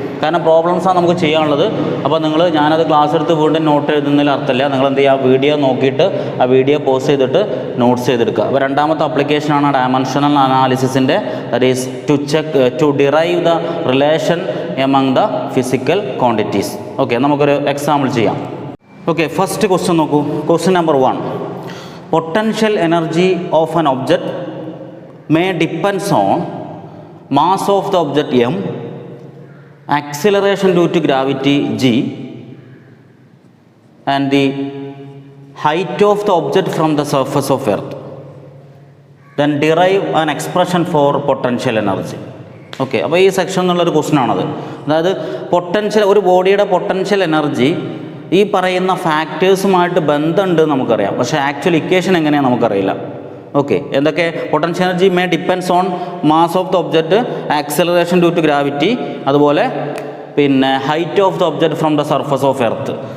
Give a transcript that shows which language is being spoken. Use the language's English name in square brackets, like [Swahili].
[Malayalam] കാരണം പ്രോബ്ലംസാണ് നമുക്ക് ചെയ്യാനുള്ളത്. അപ്പോൾ ഞാനത് ക്ലാസ് എടുത്ത് വീണ്ടും നോട്ട് എഴുതുന്നതിൽ അർത്ഥമില്ല. നിങ്ങൾ എന്ത് ചെയ്യുക? വീഡിയോ നോക്കിയിട്ട് ആ വീഡിയോ പോസ് ചെയ്തിട്ട് നോട്ട്സ് ചെയ്തെടുക്കുക. അപ്പോൾ രണ്ടാമത്തെ ആപ്ലിക്കേഷനാണ് dimensional അനാലിസിസിൻ്റെ, [English] That is to derive the relation among the physical quantities. [Malayalam] Okay, നമുക്കൊരു എക്സാമ്പിൾ ചെയ്യാം. ഓക്കെ, ഫസ്റ്റ് ക്വസ്റ്റ്യൻ നോക്കൂ. [English] Question number 1, potential energy of an object may depends on mass of the object m, acceleration due to gravity g, and the height of the object from the surface of earth. Then derive an expression for potential energy. [Malayalam] Okay, അപ്പോൾ ഈ section എന്നുള്ളൊരു question ആണത്. അതായത് ഒരു ബോഡിയുടെ potential energy ഈ പറയുന്ന ഫാക്ടേഴ്സുമായിട്ട് ബന്ധമുണ്ട് നമുക്കറിയാം. പക്ഷേ ആക്ച്വൽ ഇക്വേഷൻ എങ്ങനെയാണ് നമുക്കറിയില്ല. ഓക്കെ, എന്തൊക്കെ? [English] potential energy may depends on mass of the object, acceleration due to gravity, [Malayalam] അതുപോലെ പിന്നെ [English] Height of the object from the surface of earth.